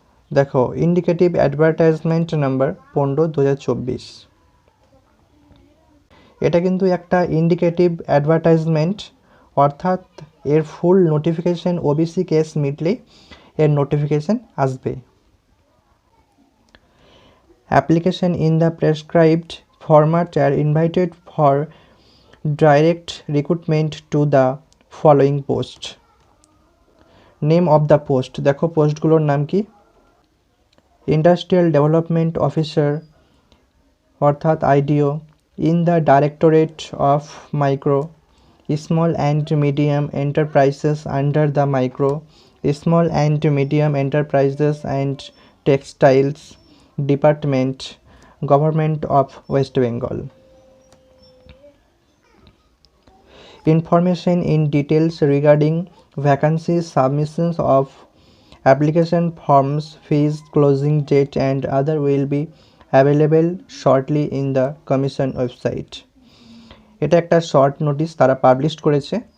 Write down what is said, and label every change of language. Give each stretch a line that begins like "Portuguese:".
Bangla: দেখো, indicative advertisement number 15/2024। এটা কিন্তু একটা ইন্ডিকেটিভ অ্যাডভার্টাইজমেন্ট, অর্থাৎ এর ফুল নোটিফিকেশান ওবিসি কেস মিটলেই এর নোটিফিকেশান আসবে।
English: Application in the prescribed format are invited for direct recruitment to the following post. Name of the post,
Bangla: দেখো পোস্টগুলোর নাম কি?
English: Industrial development officer অর্থাৎ IDO in the directorate of micro small and medium enterprises under the micro small and medium enterprises and textiles department, government of West Bengal. Information in details regarding vacancies, submissions of application forms, fees, closing date and other will be available shortly in the commission website.
Bangla: এটা একটা short notice তারা publish করেছে।